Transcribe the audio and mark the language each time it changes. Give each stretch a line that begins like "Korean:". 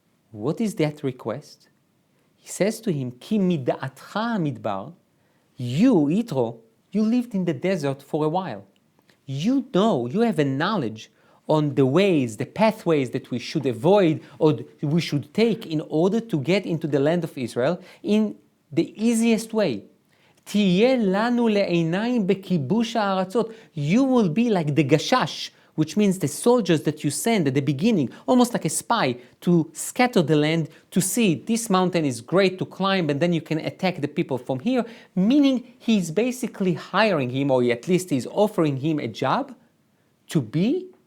English: What is that request? He says to him,
Hebrew: Ki mida'atcha midbar,
English: you, Yitro, you lived in the desert for a while. You know, you have a knowledge on the ways, the pathways that we should avoid or we should take in order to get into the land of Israel in the easiest way.
Hebrew: תהיה לנו לעיניים בכיבוש הארצות.
English: You will be like the gashash, which means the soldiers that you send at the beginning, almost like a spy, to scatter the land, to see this mountain is great to climb, and then you can attack the people from here, meaning he's basically hiring him, or at least he's offering him a job to be